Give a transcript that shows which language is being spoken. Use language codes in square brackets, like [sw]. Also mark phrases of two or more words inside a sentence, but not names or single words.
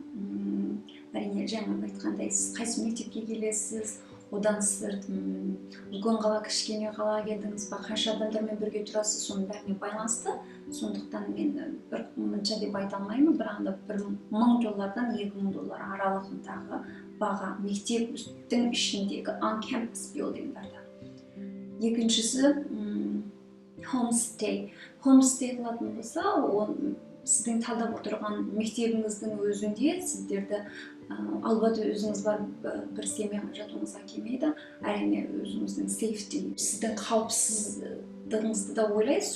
[kk] Әрине жаңа айтқандай, сіз қайсы мектепке келесіз, одан сырт үлкен қала, кішкене қала келдіңіз ба, қанша адамдармен бірге тұрасыз, соның бәріне байланысты. Сондықтан мен бір мынша деп айта алмаймын, бірақ $1000-дан $2000 аралығындағы баға мектептің ішіндегі [en] on-campus buildingдарда. [kk] Екіншісі homestay. Homestay қылатын болса, сіздің талдап отырған мектебіңіздің өзінде сіздерді албаты өзіңіз бар бір семьяға жатуыңызға келмейді. Әрине өзіңіздің safety, сіздің қауіпсіздігіңізді да ойлайсыз.